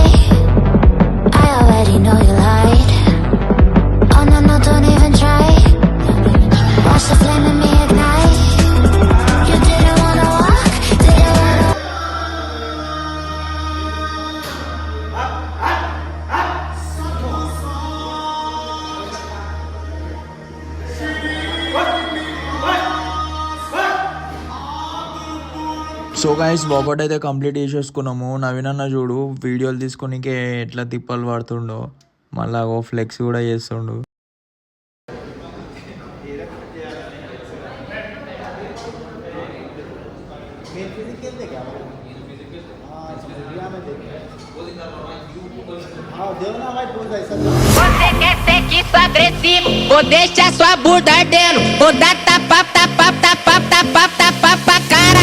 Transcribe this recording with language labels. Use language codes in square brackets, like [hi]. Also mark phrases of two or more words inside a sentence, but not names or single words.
[en] I already know you lied. Oh no, no, don't even try. Watch the flame in me ignite. You didn't wanna walk, didn't wanna. So guys [te] వాకౌట్ అయితే కంప్లీట్ చేసేసుకున్నాము. నవీన్ అన్న చూడు వీడియోలు తీసుకునికే ఎట్లా తిప్పలు పడుతుండో, మళ్ళా ఓ ఫ్లెక్స్ కూడా చేస్తుండు. [pt] Você quer ser disso agressivo, ou deixa sua bunda ardendo, ou dá tapa, tapa, tapa, tapa, tapa pra cara.